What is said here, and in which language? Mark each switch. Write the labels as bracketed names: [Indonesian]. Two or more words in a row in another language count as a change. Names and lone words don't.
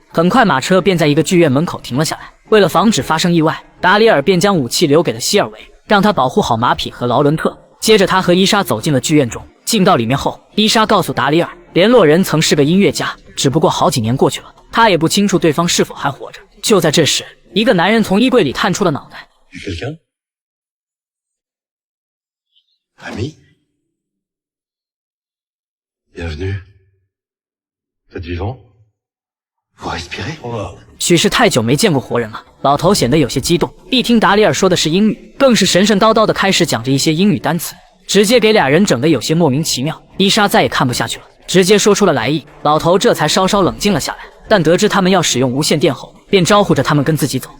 [Chinese] 很快，马车便在一个剧院门口停了下来。为了防止发生意外，达里尔便将武器留给了希尔维，让他保护好马匹和劳伦特。接着，他和伊莎走进了剧院中。进到里面后，伊莎告诉达里尔，联络人曾是个音乐家，只不过好几年过去了，他也不清楚对方是否还活着。就在这时，一个男人从衣柜里探出了脑袋。 [French] Ami, bienvenue. Vous êtes vivant? Vous respirez? [Chinese] 许是太久没见过活人了，老头显得有些激动。一听达里尔说的是英语，更是神神叨叨的开始讲着一些英语单词，直接给俩人整得有些莫名其妙。伊莎再也看不下去了，直接说出了来意。老头这才稍稍冷静了下来，但得知他们要使用无线电后，便招呼着他们跟自己走。